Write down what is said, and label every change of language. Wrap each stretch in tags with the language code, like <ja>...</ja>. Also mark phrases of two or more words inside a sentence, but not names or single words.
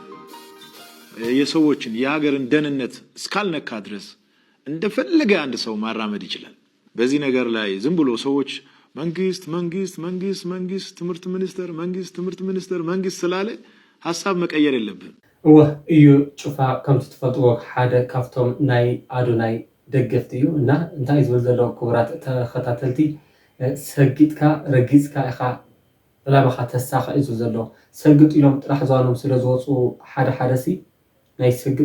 <am>የሰዎችን የሀገርን ደህንነት እስካልነካ ድረስ እንደፈለገ አንድ ሰው ማራመድ ይችላል በዚህ ነገር ላይ ዝም ብሎ ሰዎች መንግስት ትምህርት ሚኒስተር መንግስት ስላለ ሐሳብ መቀየር የለብንም</am> <ti>እዩ ጩፋ ከምቲ ትፈልጥዎ ሓደ ካብቶም ናይ አዶናይ ደገፍቲ እዩ እና እንታይ ዝብል ዘሎ ክቡራት ተኸታተልቲ ሰጊጥካ ረጊፅካ ኢኻ ዕላማኻ ተሳካ እዩ ዘሎ ሰግጥ ኢሎም ጥራሕ ዝዋኖም ስለ ዝወፁ ሓደ ሲ ናይ ሰግጥ</ti>